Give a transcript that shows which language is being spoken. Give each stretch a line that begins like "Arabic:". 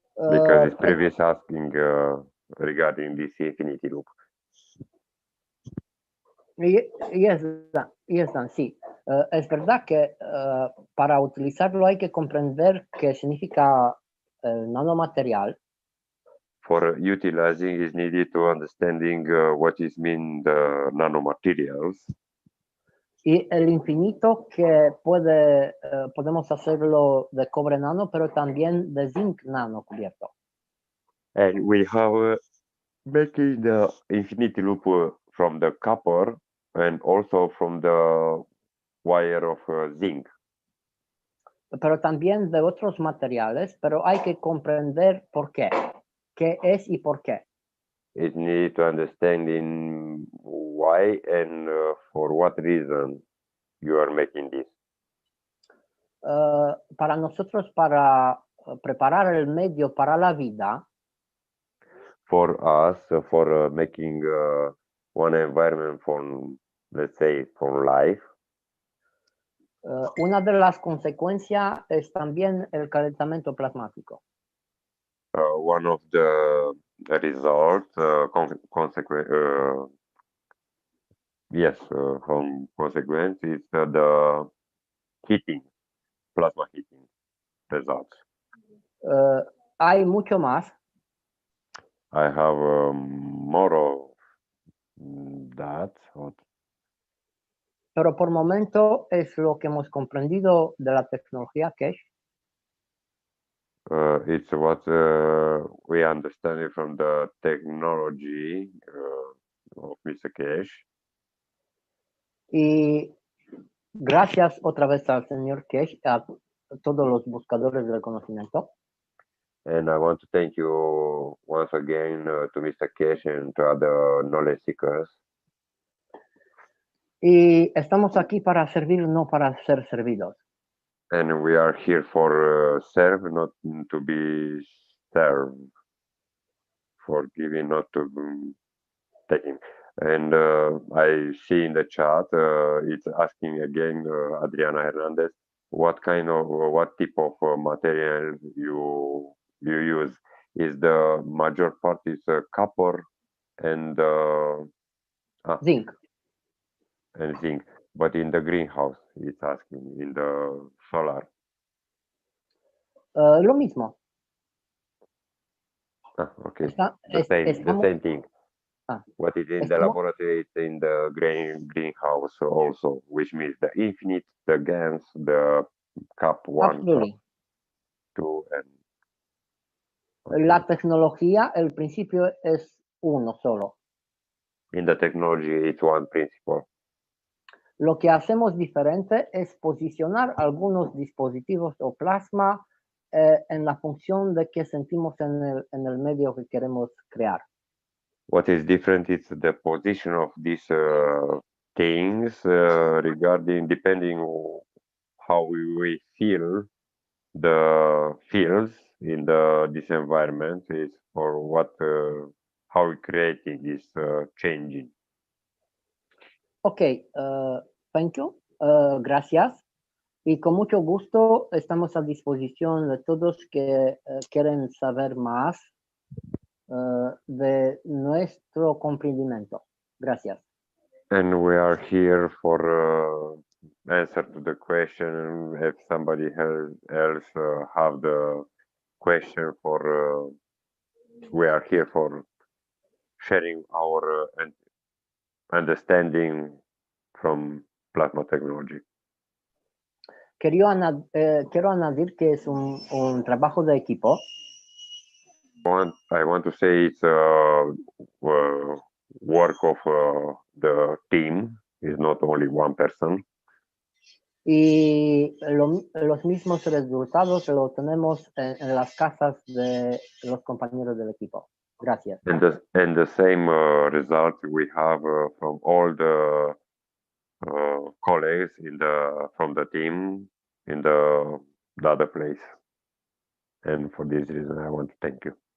English: Because it's previous asking regarding this infinity loop. Yes,
Spanish: Dan, sí. Es verdad que para utilizarlo hay que comprender qué significa el nanomaterial.
English: For utilizing is needed to understanding what is mean the nanomaterials.
Spanish: Y el infinito que podemos hacerlo de cobre nano, pero también de zinc nano cubierto.
English: And we have making the infinity loop from the copper and also from the wire of zinc.
Spanish: Pero también de otros materiales, pero hay que comprender por qué. ¿Qué es y por qué?
English: It needs to understand in why and for what reason you are making this.
Spanish: Para nosotros, para preparar el medio para la vida.
English: For us, for making one environment for, let's say, for life.
Spanish: Una de las consecuencias es también el calentamiento plasmático.
English: One of the results, consequence is the heating, plasma heating results.
Spanish: Hay mucho más.
English: I have more of that.
Spanish: Pero por momento es lo que hemos comprendido de la tecnología Keshe.
English: It's what we understand from the technology of Mr. Keshe.
Spanish: Y gracias otra vez al señor Keshe, a todos los buscadores del conocimiento.
English: And I want to thank you once again to Mr. Keshe and to other knowledge seekers.
Spanish: Y estamos aquí para servir, no para ser servidos.
English: And we are here for serve, not to be served. For giving, not to taking. And I see in the chat, it's asking again, Adriana Hernandez, what type of material you use? Is the major part is copper and Zinc. and zinc. But in the greenhouse, it's asking in the solar.
Spanish: Lo mismo.
English: Okay.
Spanish: Está-
English: The
Spanish: es-
English: same, the
Spanish: estamos-
English: same thing. Ah. What is in the
Spanish: Estamos-
English: laboratory, it's in the greenhouse also, which means the infinite, the GANs, the cup 1, cup Absolutely. 2, and
Spanish: La tecnología, el principio es uno solo.
English: in the technology, it's one principle.
Spanish: Lo que hacemos diferente es posicionar algunos dispositivos o plasma en la función de que sentimos en el medio que queremos crear.
English: What is different is the position of these things regarding, depending on how we feel the fields in this environment is, or what, how we creating is changing. Ok, thank you, gracias.
Spanish: Y con mucho gusto estamos a disposición de todos que quieren saber más de nuestro comprendimiento. Gracias.
English: And we are here for answer to the question. If somebody else have the question for, we are here for sharing our understanding from plasma technology.
Spanish: Quiero añadir que es un trabajo de equipo.
English: I want to say it's work of the team. It's not only one person.
Spanish: Y los mismos resultados los tenemos en las casas de los compañeros del equipo. Gracias.
English: And the same result we have from all the colleagues from the team in the other place. And for this reason, I want to thank you.